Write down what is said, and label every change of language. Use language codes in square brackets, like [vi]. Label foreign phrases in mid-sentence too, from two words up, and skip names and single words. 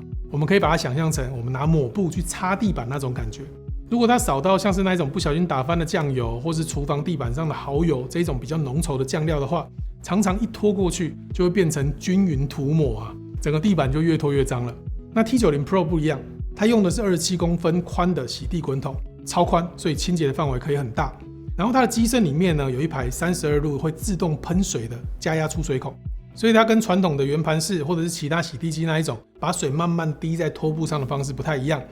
[zh] 我們可以把它想象成我們拿抹布去擦地板那種感覺。如果它掃到像是那一種不小心打翻的醬油，或是廚房地板上的蠔油這一種比較濃稠的醬料的話，常常一拖過去就會變成均勻塗抹啊，整個地板就越拖越髒了。那 T90 Pro 不一樣，它用的是27公分寬的洗地滾筒，超寬，所以清潔的範圍可以很大。然後它的機身裡面呢，有一排32路會自動噴水的加壓出水孔，所以它跟傳統的圓盤式或者是其他洗地機那一種把水慢慢滴在拖布上的方式不太一樣。